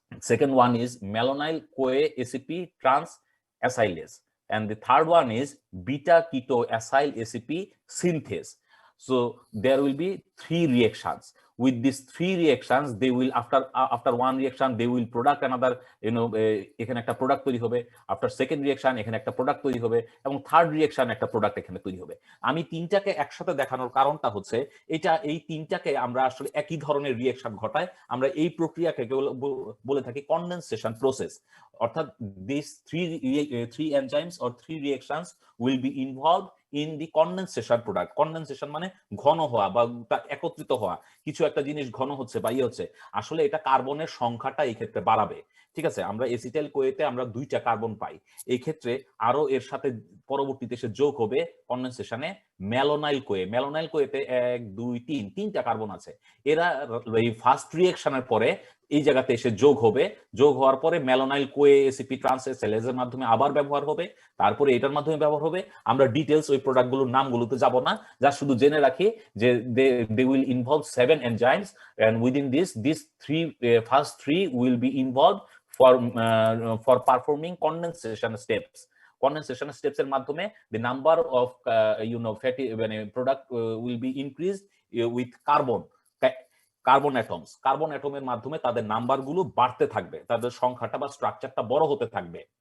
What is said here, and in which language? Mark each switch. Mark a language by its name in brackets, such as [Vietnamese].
[English] Second one is malonyl CoA ACP transacylase, and the third one is beta keto acyl ACP synthase. So there will be 3 reactions. with these three reactions they will after one reaction they will product another [Bangla] এখানে একটা product তৈরি হবে, after second reaction এখানে একটা product তৈরি হবে, এবং third reaction একটা প্রোডাক্ট এখানে তৈরি হবে। আমি তিনটাকে একসাথে দেখানোর কারণটা হচ্ছে এই তিনটাকে আমরা আসলে একই ধরনের রিঅ্যাকশন ঘটায়, আমরা এই প্রক্রিয়াকে বলে থাকি কনডেনসেশন প্রসেস। [English] অর্থাৎ this three enzymes or three reactions will be involved in the condensation product. [Bangla] Condensation মানে ঘন হওয়া বা একত্রিত হওয়া, কিছু একটা জিনিস ঘন হচ্ছে বা হচ্ছে, আসলে এটা কার্বনের সংখ্যাটা এই ক্ষেত্রে বাড়াবে। ঠিক আছে, আমরা এসিটাইল কোয়েতে আমরা 2টা কার্বন পাই, এই ক্ষেত্রে আরো এর সাথে পরবর্তীতে এসে যোগ হবে কনডেনসেশনে ম্যালোনাইল কোয়ে। ম্যালোনাইল কোয়েতে 1 2 3 3টা কার্বন আছে, এরা এই ফার্স্ট রিঅ্যাকশনের পরে এই জায়গাতে এসে যোগ হবে, যোগ হওয়ার পরে ম্যালোনাইল কোয়ে এসিপি ট্রান্সএসেলেজের মাধ্যমে আবার ব্যবহার হবে, তারপরে এটার মাধ্যমে ব্যবহার হবে। আমরা ডিটেইলস ওই প্রোডাক্টগুলোর নামগুলোতে যাব না, যা শুধু জেনে রাখি যে [English] they will involve 7 enzymes and within this first three will be involved for performing condensation steps. Condensation steps এর মাধ্যমে the number of fatty product will be increased with carbon atoms. [Bangla] Carbon অ্যাটমের মাধ্যমে তাদের নাম্বারগুলো বাড়তে থাকবে, তাদের সংখ্যাটা বা স্ট্রাকচারটা বড় হতে থাকবে।